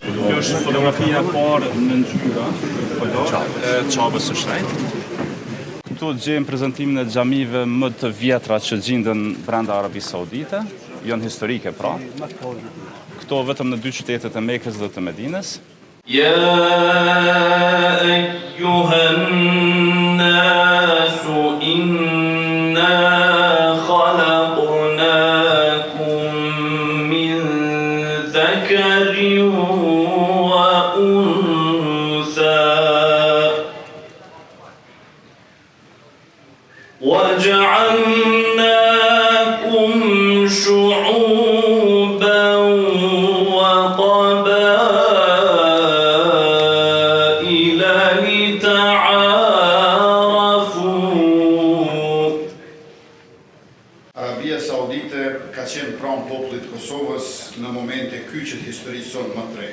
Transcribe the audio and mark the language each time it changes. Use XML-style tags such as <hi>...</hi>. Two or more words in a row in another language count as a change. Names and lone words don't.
<sq>Kjo është fotografia e parë në ngjyra e Çabës së Shajt. Këtu gjejmë prezantimin e xhamive më të vjetra që gjenden brenda Arabisë Saudite, janë historike pra. Këto vetëm në 2 qytetet e Mekës dhe të Medinës.</sq> <ar>يا أيها الناس إنا خلقناكم من ذكر وأنثى وجعلناكم شعوبا</ar> <sq>Arabia Saudite ka qenë pranë popullit të Kosovës në momente kyçet historisë sonë më të re.</sq>